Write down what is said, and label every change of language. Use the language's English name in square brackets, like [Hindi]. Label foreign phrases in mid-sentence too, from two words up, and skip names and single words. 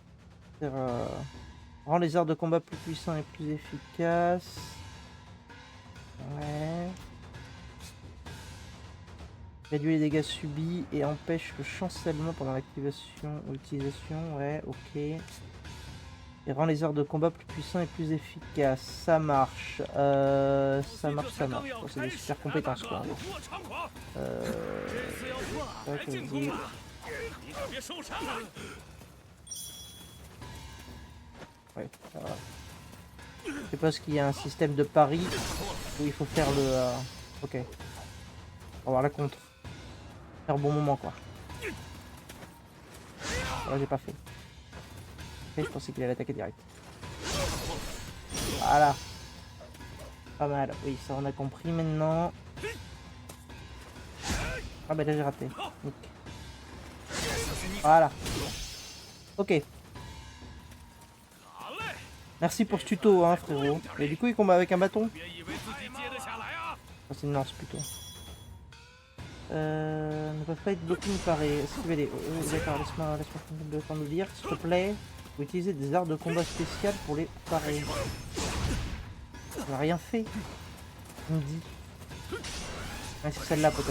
[French] Rend les arts de combat plus puissants et plus efficaces. Ouais. Réduit les dégâts subis et empêche le chancellement pendant l'activation ou l'utilisation. Ouais, ok. Et rend les arts de combat plus puissants et plus efficaces. Ça marche. Ça marche, ça marche. Bon, c'est des super compétences quoi. [Chinese] 我猖狂， Euh... 次要破， [French] Ouais, [Chinese] 来 [French] comme [Chinese] 进 [French] dit. [Chinese] 攻吧！你可别受伤啊！ [French] Ouais, ça va. Je sais pas ce qu'il y a un système de pari où il faut faire le... Ok. On va voir la contre. Faire bon moment quoi. Là j'ai pas fait. Ok, je pensais qu'il allait attaquer direct. Voilà. Pas mal. Oui, ça on a compris maintenant. Ah bah là j'ai raté. Nick. Voilà. Ok. Merci pour ce tuto hein frérot. Et du coup il combat avec un bâton? [Chinese] 别以为自己接得下来啊！ [French] Oh, c'est une lance plutôt. Ne peuvent pas être bloqués ni parés. Esquivez-les. D'accord, laisse-moi prendre le temps de lire, s'il te plaît. Faut utiliser des arts de combat spéciales pour les parer. On n'a rien fait. Il me dit. Ouais, c'est celle-là peut-être.